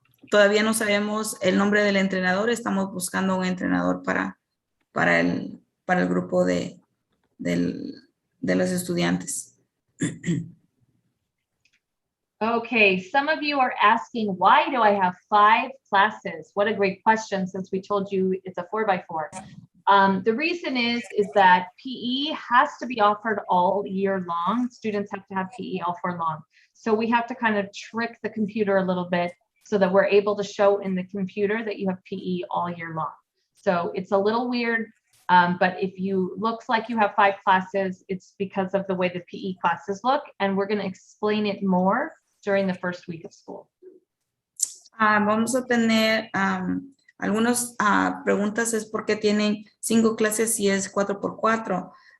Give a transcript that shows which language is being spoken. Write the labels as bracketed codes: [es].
[es] Todavía no sabemos el nombre del entrenador. Estamos buscando un entrenador para el grupo de los estudiantes. [en] Okay, some of you are asking, why do I have 5 classes? What a great question, since we told you it's a 4x4. The reason is that PE has to be offered all year long. Students have to have PE all year long. So we have to kind of trick the computer a little bit so that we're able to show in the computer that you have PE all year long. So it's a little weird, but if you looks like you have 5 classes, it's because of the way the PE classes look, and we're going to explain it more during the first week of school. [es] Vamos a tener algunas preguntas, es porque tienen 5 clases y es 4x4.